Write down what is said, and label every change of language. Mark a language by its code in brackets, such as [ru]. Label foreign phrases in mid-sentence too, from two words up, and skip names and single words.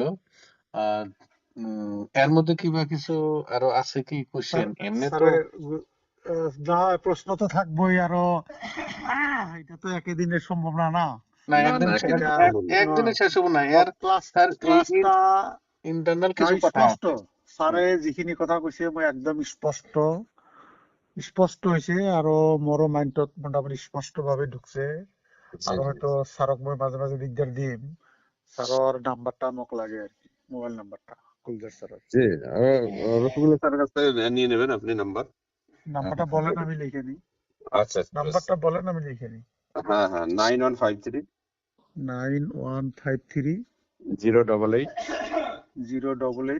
[bn] আর এর মধ্যে কি বা কিছু আরো আছে কি স্যার, কোশ্চেন? এমনি তো স্যারের যা প্রশ্ন তো থাকবোই আরো। এটা তো একই দিনের সম্ভব না না। না, না একদিন না এটা একদিন সম্ভব না। একদিনে শেষ হবো না তো এর। স্যার, এই ক্লাসটা ইন্টারনাল না কিছু কথা স্পষ্ট। আছে। [as] স্যারে যিখিনি কথা কৈছে মই একদম স্পষ্ট হৈছে, আৰু মোৰো মাইণ্ডত মোটামুটি স্পষ্ট ভাৱে ঢুকছে। জি আৰু জি হয়তো স্যারক মই মাজে মাজে দিগদার দিম। স্যারর নাম্বারটা মোক লাগে [bn] আর কি, মোবাইল নাম্বারটা কুলদার স্যারের। জি রসগোল্লা স্যারের কাছ থেকে নিয়ে নেবেন আপনি নাম্বার। নাম্বারটা বলেন আমি লিখে নিই। আচ্ছা বেশ। নাম্বারটা বলেন আমি লিখে নিই। হ্যাঁ হ্যাঁ 9153 9153 088 088